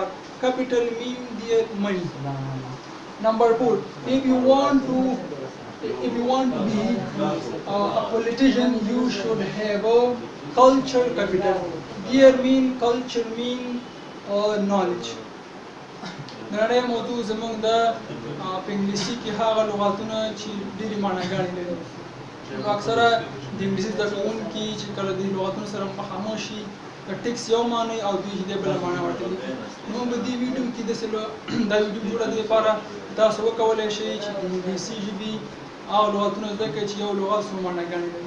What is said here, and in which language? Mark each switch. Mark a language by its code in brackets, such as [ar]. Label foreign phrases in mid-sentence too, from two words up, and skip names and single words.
[en] Capital means their money. Number 4, if you want to be a politician, you should have a culture capital. Here mean culture mean knowledge. [ps] نړۍ موضوع زموږ د په انګلیسي کې هغه لغاتونه چې ډېرې معناګانې لري. نو اکثره د انګلیسي زده کوونکي چې کله د لغاتونو سره مخامخ شي د ټیکس یو معنی او دوی د بله معنی ورته لیکي. نو په دې ویډیو کې دا ویډیو جوړه دې لپاره تاسو وکولی شئ چې د انګلیسي ژبې هغه لغاتونه زده کړئ چې یو لغات څو معناګانې لري.